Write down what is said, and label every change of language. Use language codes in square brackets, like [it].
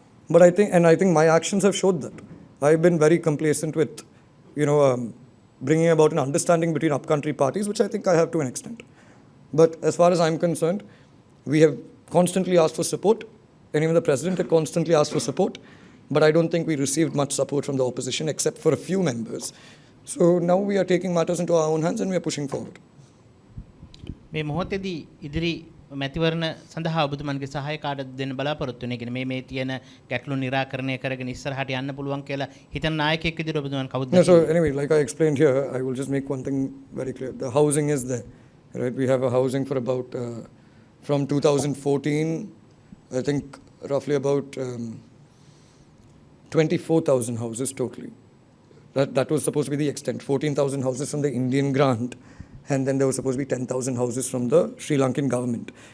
[en] But I think my actions have showed that. I've been very complacent with, bringing about an understanding between upcountry parties, which I think I have to an extent. But as far as I'm concerned, we have constantly asked for support, and even the President had constantly asked for support. But I don't think we received much support from the opposition, except for a few members. So now we are taking matters into our own hands and we are pushing forward. [si] මේ මොහොතේදී ඉදිරි මැතිවරණ සඳහා ඔබතුමන්ගේ සහාය කාර්යය දෙන්න බලාපොරොත්තු වෙන කියන්නේ මේ තියෙන ගැටලු निराකරණය කරගෙන ඉස්සරහට යන්න පුළුවන් කියලා හිතන නායකයෙක් විදිහට ඔබතුමන් කවුද? [en] So anyway, like I explained here, I will just make one thing very clear. The housing is there, right? We have a housing for about, from 2014, I think roughly about 24,000 houses totally. That was supposed to be the extent. 14,000 houses from the Indian grant, and then there was supposed to be 10,000 houses from the Sri Lankan government.